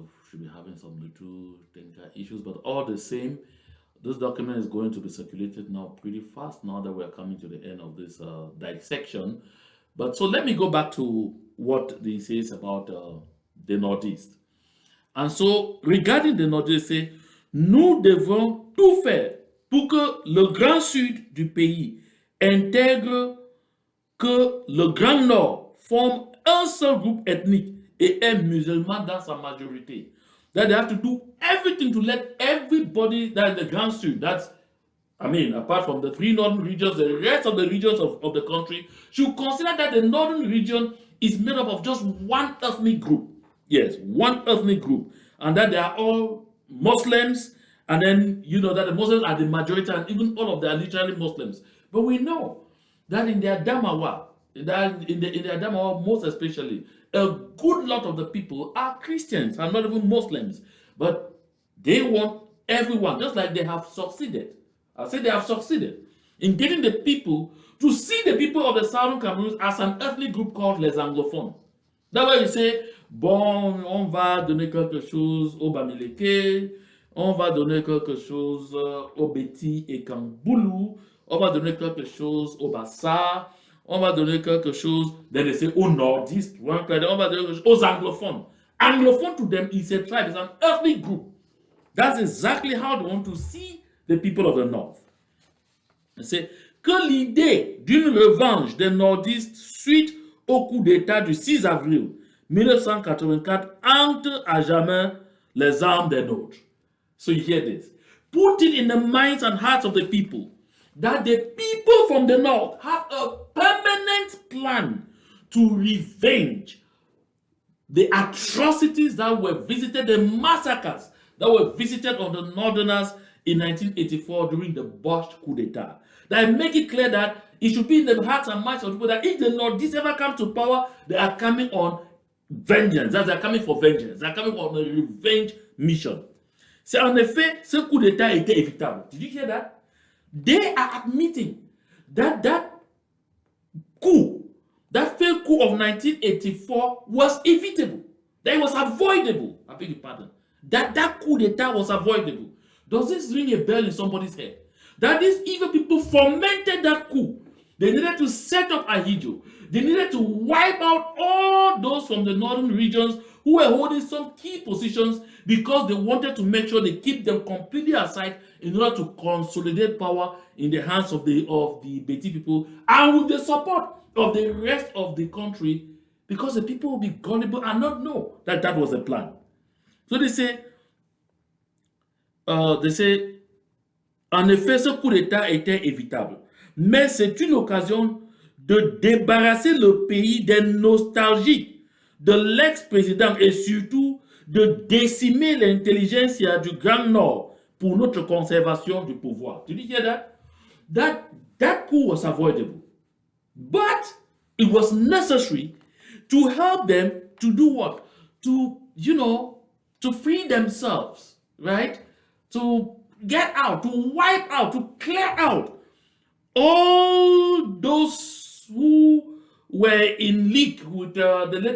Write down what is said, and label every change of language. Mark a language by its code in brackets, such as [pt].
[en] Should be having some little technical issues, but all the same, this document is going to be circulated now pretty fast, now that we're coming to the end of this dissection. But so let me go back to what they say about the Northeast. And so, regarding the Northeast, they say, [fr] nous devons tout faire pour que le grand sud du pays intègre que le grand nord forme un seul groupe ethnique et est musulman dans sa majorité. [en] That they have to do everything to let everybody that is the Grand Sud, that's, I mean, apart from the three northern regions, the rest of the regions of the country should consider that the northern region is made up of just one ethnic group. Yes, one ethnic group. And that they are all Muslims, and then you know that the Muslims are the majority, and even all of them are literally Muslims. But we know that in their Damawa, in their Damawa most especially, a good lot of the people are Christians and not even Muslims. But they want everyone, just like they have succeeded. I say they have succeeded in getting the people to see the people of the Southern Cameroon as an ethnic group called les anglophones. That's why you say, [fr] bon, on va donner quelque chose au Bamileke, on va donner quelque chose au Bulu-Beti-Ekang, on va donner quelque chose au Bassa, on va donner quelque chose, [en] then they say, [fr] au Nordiste, on va donner quelque chose aux anglophones. [en] Anglophone to them is a tribe, it's an ethnic group. That's exactly how they want to see the people of the North. [fr] C'est que l'idée d'une revanche des nordistes suite au coup d'État du 6 avril 1984 entre à jamais les armes des nôtres. [en] So you hear this. Put it in the minds and hearts of the people that the people from the North have a permanent plan to revenge the atrocities that were visited, the massacres that were visited on the Northerners in 1984 during the botched coup d'etat. That make it clear that it should be in the hearts and minds of people that if the Nordists ever come to power, they are coming on vengeance. That they are coming for vengeance. They are coming on a revenge mission. [fr] C'est en effet, ce coup d'etat était évitable. [en] Did you hear that? They are admitting that that coup, that failed coup of 1984 was evitable. That it was avoidable. I beg your pardon. That coup d'etat was avoidable. Does this ring a bell in somebody's head? That these evil people fomented that coup. They needed to set up Ahidjo. They needed to wipe out all those from the northern regions who were holding some key positions because they wanted to make sure they keep them completely aside in order to consolidate power in the hands of the Beti people and with the support of the rest of the country, because the people will be gullible and not know that that was the plan. So they say, [fr] en effet, ce coup d'État était évitable. Mais c'est une occasion de débarrasser le pays des nostalgiques de l'ex-président et surtout de décimer l'intelligentsia du Grand Nord pour notre conservation du pouvoir. [en] Did you hear that? That coup was avoidable. But it was necessary to help them to do what? To, to free themselves, right? To get out, to wipe out, to clear out all those who were in league with the